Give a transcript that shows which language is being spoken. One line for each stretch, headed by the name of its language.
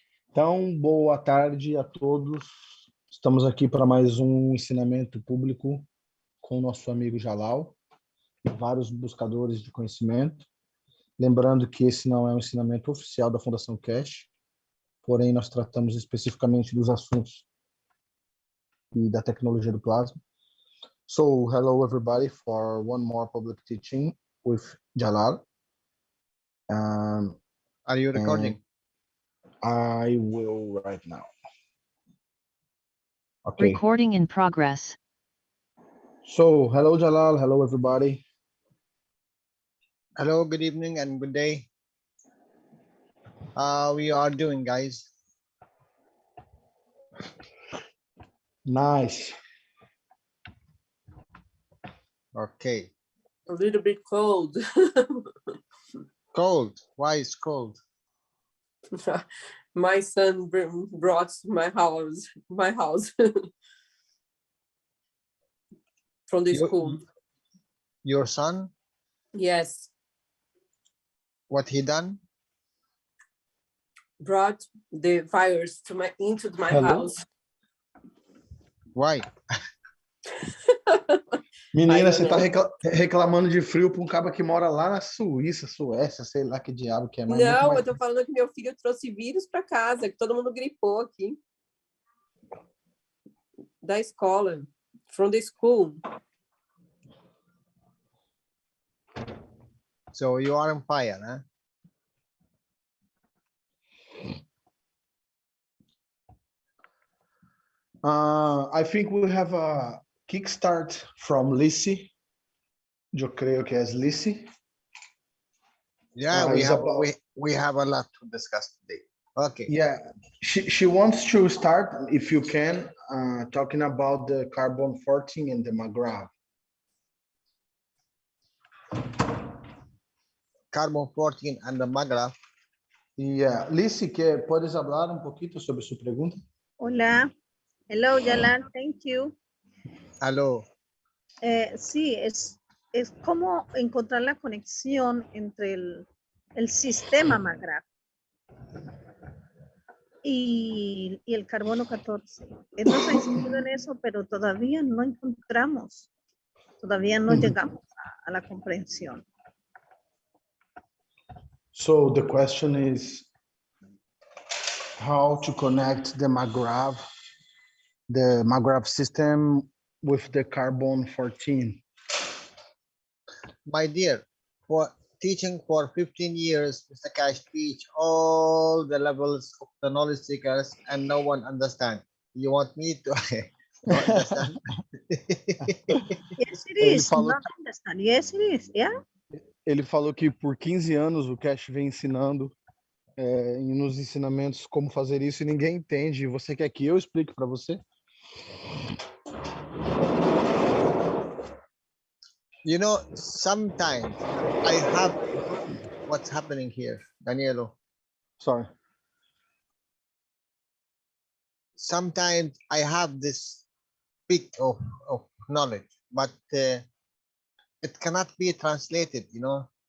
Portuguese: Então, boa tarde a todos. Estamos aqui para mais um ensinamento público com o nosso amigo Jalal e vários buscadores de conhecimento. Lembrando que esse não é um ensinamento oficial da Fundação Keshe, porém nós tratamos especificamente dos assuntos e da tecnologia do plasma.
English: So, hello everybody for one more public teaching with Jalal. Are you recording? I will right now. Okay. Recording in progress. So, hello Jalal, hello everybody. Hello, good evening and good day. How we are doing, guys? Nice. Okay. A little bit cold. Cold. Why is cold? My son brought my house from the school. Your son? Yes, What he done? brought the virus into my Hello? house. Why?
Portuguese: Menina, você tá reclamando de frio para um cara que mora lá na Suíça, Suécia, sei lá que diabo que é. Mas Não, eu tô falando que meu filho trouxe vírus para casa, que todo mundo gripou aqui. Da escola,
English: from the school. So you are on fire, huh? I think we have a kickstart from Lissy.
Portuguese: Eu creio que é Lissy.
English: Yeah, we have a lot to discuss today. Okay. Yeah, she wants to start, if you can, talking about the carbon 14 and the McGrath. Carbon 14 and the McGrath.
Spanish: Yeah, Lissy, ¿puedes hablar un poquito sobre su pregunta? Hola,
English: hello Jalal, thank you. Hello.
Spanish: Sí, es como encontrar la conexión entre el sistema McGrath y el carbono 14. Hemos insistido en eso, pero todavía no encontramos, todavía no llegamos a la comprensión.
English: So the question is how to connect the McGrath system with the carbon 14. My dear, for teaching for 15 years, Mr. Keshe teach all the levels of the knowledge seekers and no one understand. You want me to understand? Yes, it is. Not understand. Yes, it is. Yeah.
Portuguese: Ele falou que por 15 anos o Keshe vem ensinando nos ensinamentos como fazer isso e ninguém entende. Você quer que eu explique para você?
English: You know, sometimes I have what's happening here, Danielo. Sorry. Sometimes I have this peak of knowledge, but it cannot be translated, you know.